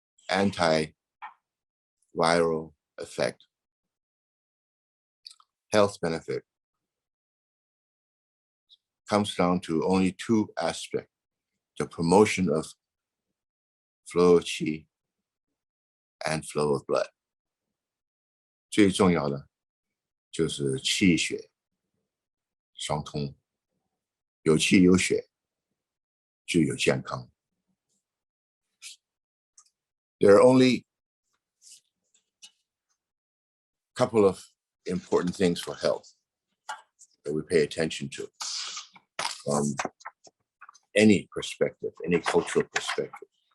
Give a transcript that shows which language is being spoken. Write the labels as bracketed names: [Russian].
[English] anti-viral effect, health benefit, comes down to only 2 aspects: the promotion of flow of qi and flow of blood. [Chinese] 最重要的就是气血相通，有气有血就有健康。 [English] There are only a couple of important things for health that we pay attention to from any perspective, any cultural perspective.